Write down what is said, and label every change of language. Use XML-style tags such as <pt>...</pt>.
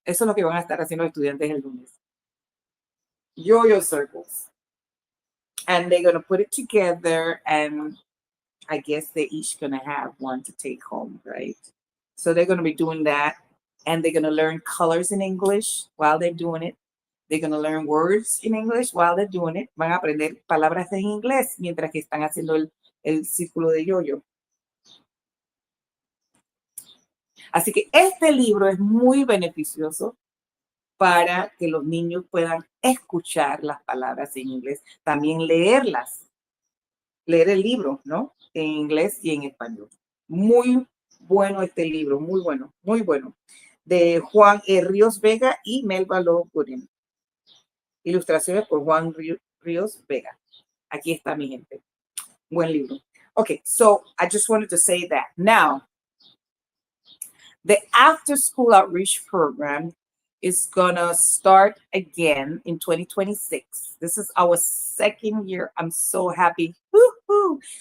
<es>Eso es lo que van a estar haciendo los estudiantes el lunes.</es> <en>Yo-yo circles. And they're going to put it together, and I guess they're each going to have one to take home, right? So they're going to be doing that, and they're going to learn colors in English while they're doing it. They're going to learn words in English while they're doing it.</en> <es>Van a aprender palabras en inglés mientras que están haciendo el círculo de yo-yo. Así que este libro es muy beneficioso para que los niños puedan escuchar las palabras en inglés, también leerlas, leer el libro, ¿no? En inglés y en español. Muy bueno este libro, muy bueno, de Juan Ríos Vega y Melba Loguren. Ilustraciones por Juan Ríos Vega. Aquí está, mi gente. Buen libro.</es> <en>Okay, so I just wanted to say that. Now, the after school outreach program is gonna start again in 2026. This is our second year. I'm so happy. Woo-hoo.</en>